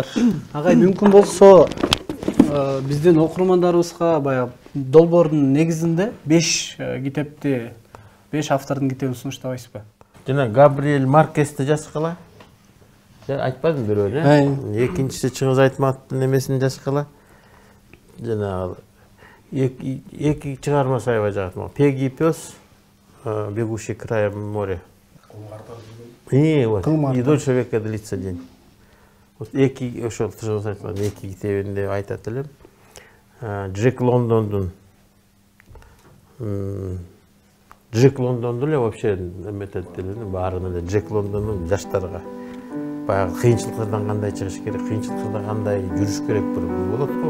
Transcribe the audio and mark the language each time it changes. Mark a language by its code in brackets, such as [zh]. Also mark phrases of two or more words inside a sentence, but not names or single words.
[ky] Агай, мүмкүн болсо биздин окурмандарыбызга баягы долбоордун негизинде 5 китепти, 5 автордун китебин сунуштабайсызбы? Жана Габриэль Маркести жазгыла. Айтпадым бирөө, экинчиси Чыңгыз Айтматовдун эмесин жазгыла. Жана эки чыгарма сайбай жагат. Пеги и пёс, бегущий краем моря. И дольше века длится день. Вот эки ошол Чыңгыз Айтматовдун эки китебинде айтат элем. Джек Лондондун эле вообще эметет эле, баарын эле Джек Лондондун жаштарга баягы кыйынчылыктардан кандай чыгыш керек, кыйынчылыктарда кандай жүрүш керек бир болот го.